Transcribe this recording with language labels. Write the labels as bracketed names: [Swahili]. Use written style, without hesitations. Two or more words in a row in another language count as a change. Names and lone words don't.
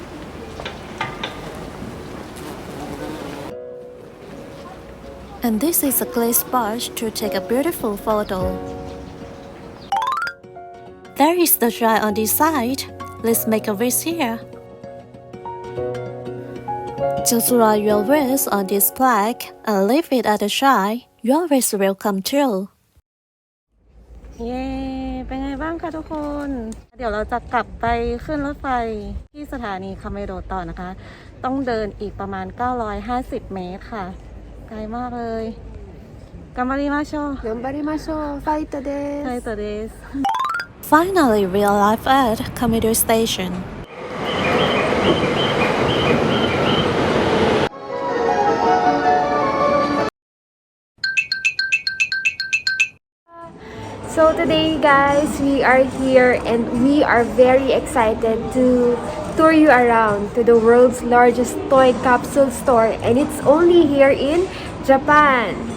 [English] And this is a great spot to take a beautiful photo. There is the shrine on this side. Let's make a wish here. Just write your wish on this plaque and leave it at the shrine. Your wish will come true. [Thai] เย้เป็นไงบ้างคะทุกคนเดี๋ยวเราจะกลับไปขึ้นรถไฟที่สถานีคาเมโดต่อนะคะต้องเดินอีกประมาณ950 เมตรค่ะไกลมากเลย頑張りましょう [Japanese] 頑張りましょう。ファイトです。ファイトです [English] Finally, we arrived at Kameido Station. So today guys, we are here and we are very excited to tour you around to the world's largest toy capsule store and it's only here in Japan.